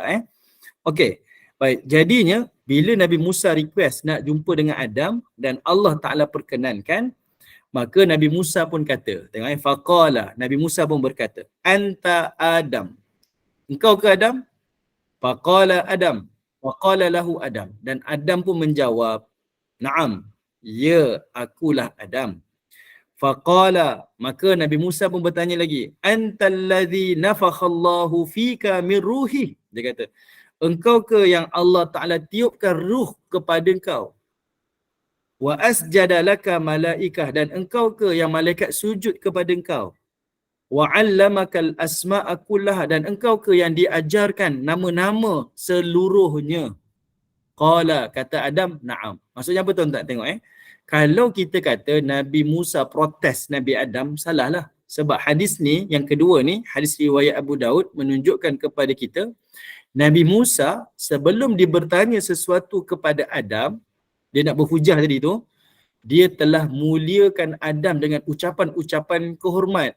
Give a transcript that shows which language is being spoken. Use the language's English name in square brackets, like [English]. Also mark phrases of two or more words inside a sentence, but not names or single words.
[Malay] Okay. Baik, jadinya bila Nabi Musa request nak jumpa dengan Adam dan Allah Ta'ala perkenankan, maka Nabi Musa pun kata, tengok faqala, Nabi Musa pun berkata, [Arabic] أنت آدم. [Malay] Engkau ke Adam? Faqala Adam. [Arabic] فقال له آدم. [Malay] Dan Adam pun menjawab, na'am, ya akulah Adam. Faqala, maka Nabi Musa pun bertanya lagi, [Arabic] أنت الذي نفخ الله فيك من روحي. [Malay] Dia kata, engkau ke yang Allah Ta'ala tiupkan ruh kepada engkau? [Arabic] وأسجد لك ملائكة, [Malay] dan engkau ke yang malaikat sujud kepada engkau? [Arabic] وعلمك الأسماء كلها, [Malay] dan engkau ke yang diajarkan nama-nama seluruhnya? Qala, kata Adam, na'am. Maksudnya apa tuan-tuan tengok Kalau kita kata Nabi Musa protes Nabi Adam, salahlah. Sebab hadis ni, yang kedua ni, hadis riwayat Abu Daud menunjukkan kepada kita Nabi Musa sebelum dia bertanya sesuatu kepada Adam, dia nak berhujah tadi tu, dia telah muliakan Adam dengan ucapan-ucapan kehormat.